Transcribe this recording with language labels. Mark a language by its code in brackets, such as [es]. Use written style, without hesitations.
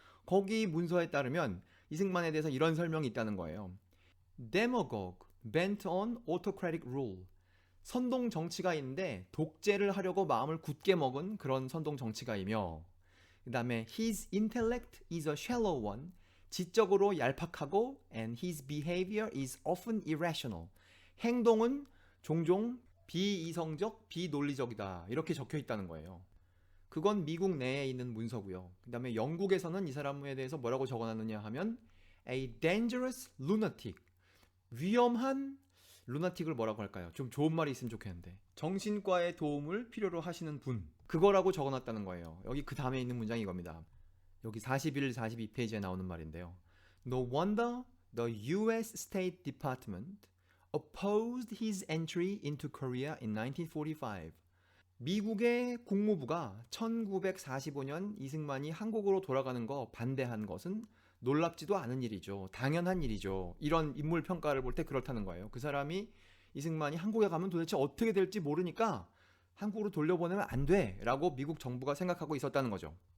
[ko] 거기 문서에 따르면 이승만에 대해서 이런 설명이 있다는 거예요. [en] Demagogue bent on autocratic rule. [ko] 선동 정치가인데 독재를 하려고 마음을 굳게 먹은 그런 선동 정치가이며 그 다음에 [en] His intellect is a shallow one. [ko] 지적으로 얄팍하고 [en] and his behavior is often irrational. [ko] 행동은 종종 비이성적, 비논리적이다. 이렇게 적혀 있다는 거예요. 그건 미국 내에 있는 문서고요. 그 다음에 영국에서는 이 사람에 대해서 뭐라고 적어놨느냐 하면 [en] a dangerous lunatic. [ko] 위험한 루나틱을 뭐라고 할까요? 좀 좋은 말이 있으면 좋겠는데 정신과의 도움을 필요로 하시는 분 그거라고 적어놨다는 거예요. 여기 그 다음에 있는 문장이 이겁니다. 여기 41, 42페이지에 나오는 말인데요. [en] No wonder the US State Department opposed his entry into Korea in 1945. [ko] 미국의 국무부가 1945년 이승만이 한국으로 돌아가는 거 반대한 것은 놀랍지도 않은 일이죠. 당연한 일이죠. 이런 인물 평가를 볼 때 그렇다는 거예요. 그 사람이 이승만이 한국에 가면 도대체 어떻게 될지 모르니까 한국으로 돌려보내면 안 돼 라고 미국 정부가 생각하고 있었다는 거죠.